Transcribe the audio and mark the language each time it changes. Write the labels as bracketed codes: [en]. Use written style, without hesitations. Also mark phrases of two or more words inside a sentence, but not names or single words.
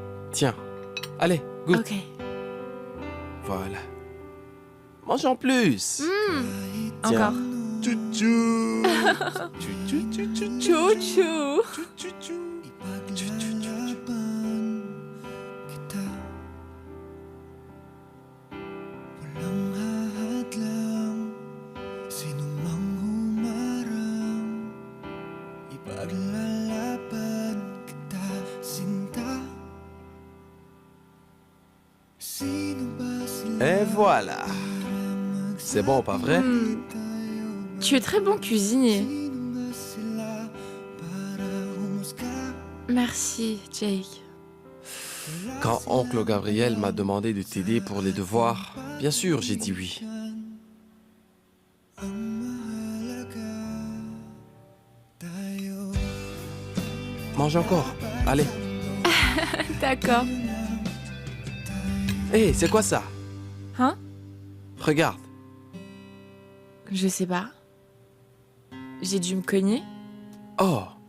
[fr] Tiens. Allez, goûte. Ok. Voilà. Mange en plus. Tiens. Encore. Chouchou. Chouchou. Chouchou. [tl] Walang hahadlang, sinumang humarang, ipaglalaban kita, sinta. Sino ba sila [fr] Et voilà. C'est bon, pas vrai? Tu es très bon cuisinier. [tl] Sino nga sila para humusga? [fr] Merci, Jake. Quand oncle Gabriel m'a demandé de t'aider pour les devoirs, bien sûr, j'ai dit oui. [tl] Ang mahalaga tayo. [fr] Mange encore. Allez. D'accord. Hé, c'est quoi ça? Hein? Regarde. Je sais pas. J'ai dû me cogner. Oh.